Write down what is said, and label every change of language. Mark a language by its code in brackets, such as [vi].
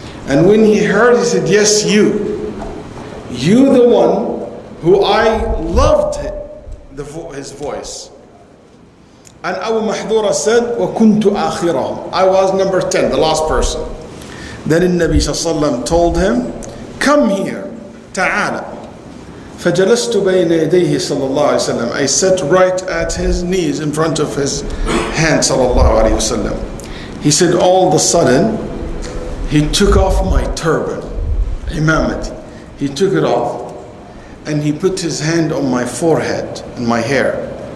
[en] And when he heard, he said, yes, you the one who I loved his voice. And Abu Mahdura said, [ar] وَكُنْتُ آخِرَهُمْ. [en] I was number 10, the last person. Then the Nabi ﷺ told him, come here, تعالى. [ar] فجلست بين يديه صلى الله عليه وسلم. [en] I sat right at his knees in front of his hand صلى الله عليه وسلم. He said, all of a sudden, he took off my turban, imamati. He took it off and he put his hand on my forehead and my hair.